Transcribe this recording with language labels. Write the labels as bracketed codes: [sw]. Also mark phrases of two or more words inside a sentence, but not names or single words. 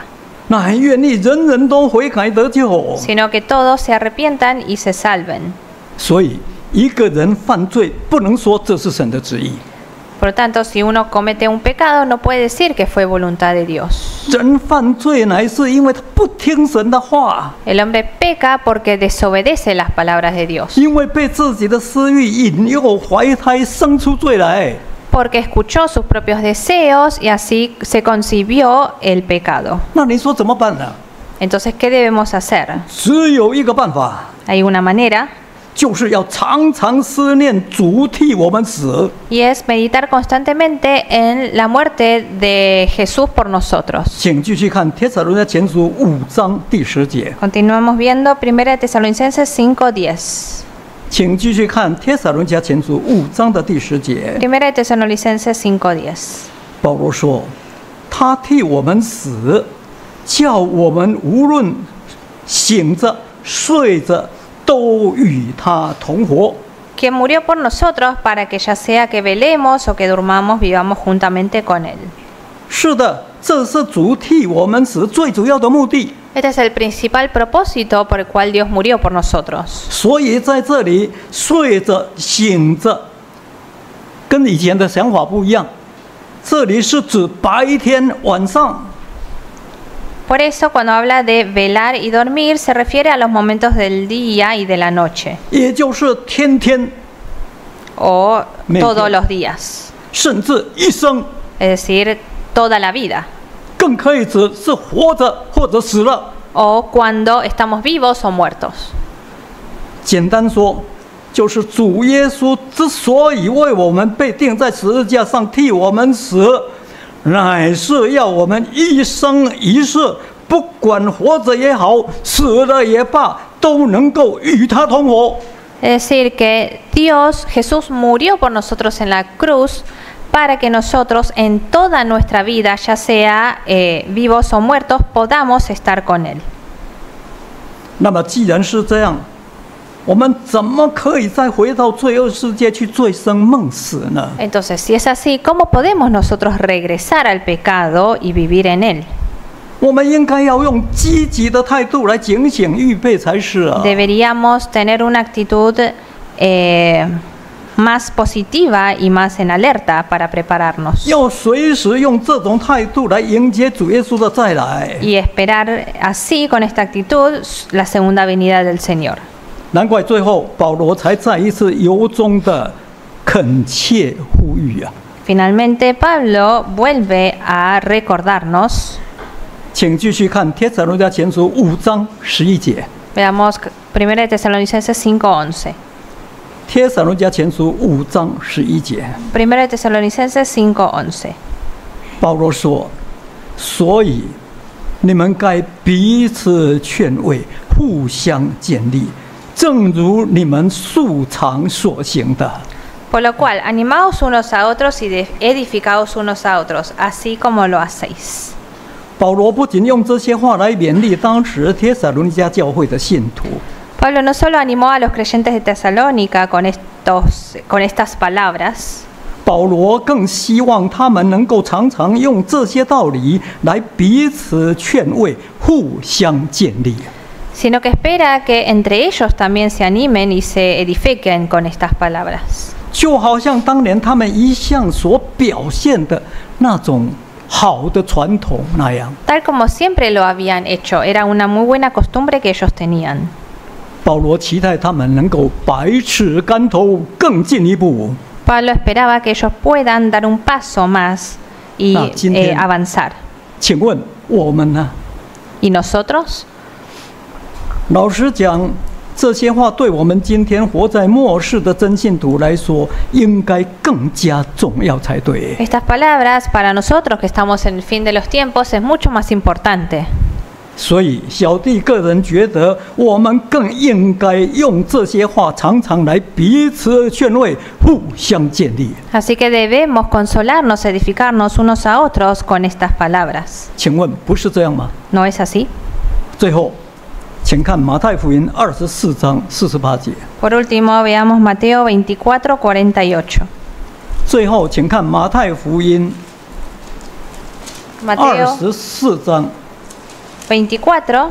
[zh] 乃愿意人人都悔改得救。 [es] sino que todos se arrepientan y se salven. [zh] 所以，一个人犯罪不能说这是神的旨意。 [es] Por lo tanto, si uno comete un pecado, no puede decir que fue voluntad de Dios. [zh] 人犯罪乃是因为他不听神的话， [es] El hombre peca porque desobedece las palabras de Dios, [zh] 因为被自己的私欲引诱，怀胎生出罪来。 [es] porque escuchó sus propios deseos y así se concibió el pecado. [zh] 那你说怎么办呢？ [es] Entonces, ¿qué debemos hacer? [zh] 只有一个办法， [es] Hay una manera [zh] 就是要常常思念主替我们死。 [es] y es meditar constantemente en la muerte de Jesús por nosotros. [zh] 请继续看《帖撒罗尼迦前书》5章第10节。 [es] Continuamos viendo 1 Tesalonicenses 5:10. [zh] 请继续看《帖撒罗尼迦前书》5章的第10节。 [es] 1 Tesalonicenses 5:10. [zh] 保罗说：“他替我们死，叫我们无论醒着睡着，都与他同活。” [es] Que murió por nosotros para que ya sea que velemos o que durmamos, vivamos juntamente con Él. [zh] 是的，这是主替我们死最主要的目的。 [es] Este es el principal propósito por el cual Dios murió por nosotros. [zh] 所以在这里睡着醒着，跟以前的想法不一样。这里是指白天晚上。 [es] Por eso, cuando habla de velar y dormir, se refiere a los momentos del día y de la noche, [zh] 也就是天天， [es] o Mente. todos los días, [zh] 甚至一生， [es] es decir, toda la vida, [zh] 更可以指是活着或者死了。 [es] o cuando estamos vivos o muertos. [zh] 简单说，就是主耶稣之所以为我们被钉在十字架上替我们死，乃是要我们一生一世，不管活着也好，死了也罢，都能够与他同活。 [es] Es decir, que Jesús murió por nosotros en la cruz para que nosotros en toda nuestra vida, ya sea vivos o muertos, podamos estar con Él. [zh] 那么既然是这样，我们怎么可以再回到罪恶世界去醉生梦死呢？ [es] Entonces, si es así, ¿cómo podemos nosotros regresar al pecado y vivir en él? [zh] 我们应该要用积极的态度来警醒预备才是啊！ [es] Deberíamos tener una actitud más positiva y más en alerta para prepararnos [zh] 要随时用这种态度来迎接主耶稣的再来。 [es] y esperar así, con esta actitud, la segunda venida del Señor. [zh] 难怪最后保罗才再一次由衷的恳切呼吁啊！ [es] Finalmente, Pablo vuelve a recordarnos. [zh] 请继续看帖撒罗尼迦前书5章11节。 [es] Veamos 1 Tesalonicenses 5:11. [zh] 帖撒罗尼迦前书5章11节， [es] 1 Tesalonicenses 5:11. [zh] 保罗说：“所以你们该彼此劝慰，互相建立，正如你们素常所行的。” [es] Por lo cual, animaos unos a otros y edificaos unos a otros, así como lo hacéis. [zh] 保罗不仅用这些话来勉励当时帖撒罗尼迦教会的信徒， [es] Pablo no solo animó a los creyentes de Tesalónica con estas palabras, [zh] 保罗更希望他们能够常常用这些道理来彼此劝慰，互相建立。 [es] sino que espera que entre ellos también se animen y se edifiquen con estas palabras. [zh] 就好像当年他们一向所表现的那种好的传统那样， [es] Tal como siempre lo habían hecho, era una muy buena costumbre que ellos tenían. [zh] 保罗期待他们能够百尺竿头，更进一步。 [es] Pablo esperaba que ellos puedan dar un paso más y avanzar. [zh] 请问我们呢？ [es] ¿Y nosotros? [zh] 老实讲，这些话对我们今天活在末世的真信徒来说，应该更加重要才对。 [es] Estas palabras para nosotros que estamos en el fin de los tiempos es mucho más importante. [zh] 所以，小弟个人觉得，我们更应该用这些话常常来彼此劝慰，互相建立。 [es] Así que debemos consolarnos, edificarnos unos a otros con estas palabras. [zh] 请问不是这样吗？ [es] ¿No es así? [zh] 最后，请看马太福音24章48节。 [es] Por último, veamos Mateo 24:48. [zh] 最后，请看马太福音 [es] Mateo [zh] 24章 [es] 24,